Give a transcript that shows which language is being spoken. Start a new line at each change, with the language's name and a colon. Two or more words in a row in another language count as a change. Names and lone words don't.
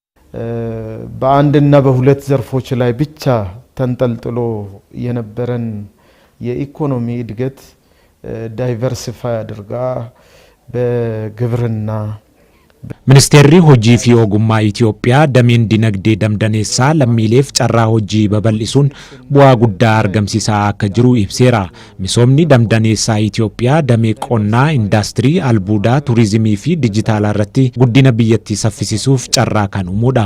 Amharic: በአንድና በሁለት ዘርፎች ላይ ብቻ ተንጠልጥሎ የነበረን የኢኮኖሚ እድገት ዳይቨርሲፋይ አድርጋ በግብርና
Oromo: Ministeerri hojii fi ogummaa Itoophiyaa dameen dinagdee damdaneessaa lammiileef carraa hojii babal'isuun bu'aa guddaa argamsiisaa akka jiru ibseera. Misoomni damdaneessaa Itoophiyaa damee qonnaa, indaastirii, albuudaa, turizimii fi dijitaalaa irratti guddina biyyattii saffisiisuuf carraa kan uumuudha.